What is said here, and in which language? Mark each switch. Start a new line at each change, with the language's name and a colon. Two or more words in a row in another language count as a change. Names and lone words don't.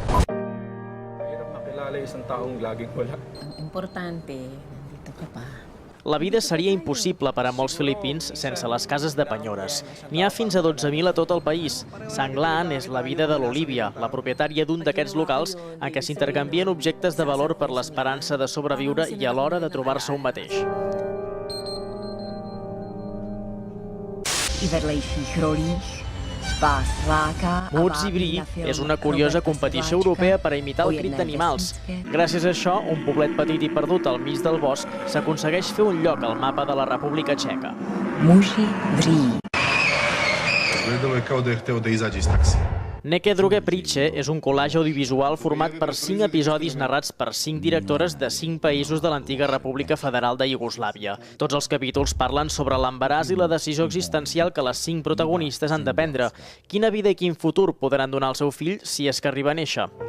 Filipino: Mahirap makilala isang taong laging wala. Ang importante, nandito ka pa.
Catalan: La vida seria impossible per a molts filipins sense les cases de penyores. N'hi ha fins a 12.000 a tot el país. Sanglant és la vida de l'Olivia, la propietària d'un d'aquests locals en què s'intercanvien objectes de valor per l'esperança de sobreviure i a l'hora de trobar-se un mateix. Moods i Brie és una curiosa competició europea per a imitar el crit d'animals. Gràcies a això, un poblet petit i perdut al mig del bosc s'aconsegueix fer un lloc al mapa de la República Txeca.
Czech: Muži Brie.
Serbian: Izgledalo je kao da je hteo da izađe iz taksija.
Catalan: Neke druge priče és un collage audiovisual format per 5 episodis narrats per 5 directores de 5 països de l'antiga República Federal de Iugoslàvia. Tots els capítols parlen sobre l'embaràs i la decisió existencial que les 5 protagonistes han de prendre. Quina vida i quin futur podran donar al seu fill si és que arriba a néixer.